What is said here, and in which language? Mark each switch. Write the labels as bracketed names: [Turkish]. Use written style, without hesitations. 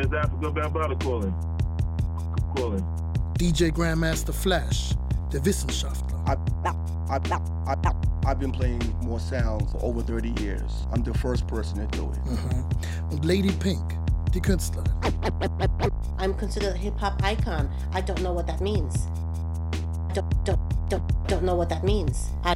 [English] It's Africa Bambaataa calling. [German] DJ Grandmaster Flash, der Wissenschaftler. [English] I've been playing more sounds for over 30 years. I'm the first person to do it. Mm-hmm. [German] Und Lady Pink, die Künstlerin. [English] I'm considered a hip-hop icon. I don't know what that means. Don't know what that means.